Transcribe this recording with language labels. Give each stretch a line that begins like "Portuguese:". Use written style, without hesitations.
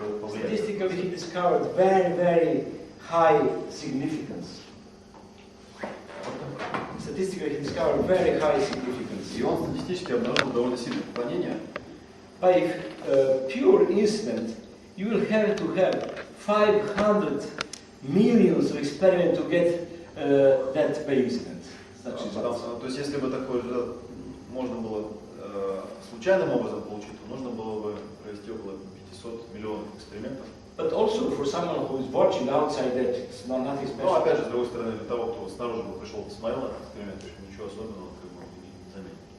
English: Statistically, he discovered very, very high significance. Statistically, he discovered very high significance.
Russian: И он статистически обнаружил довольно сильное поклонение.
English: By pure incident, you will have to have 500 millions of experiments to get that by incident.
Russian: То есть, если бы такой результат можно было случайным образом получить, то нужно было бы провести около 500 миллионов экспериментов.
English: But also for someone who is watching outside that, it's not nothing special.
Russian: Но опять же, с другой стороны, для того, кто снаружи бы пришел, посмотрел на этот эксперимент, ничего особенного как бы не заметил.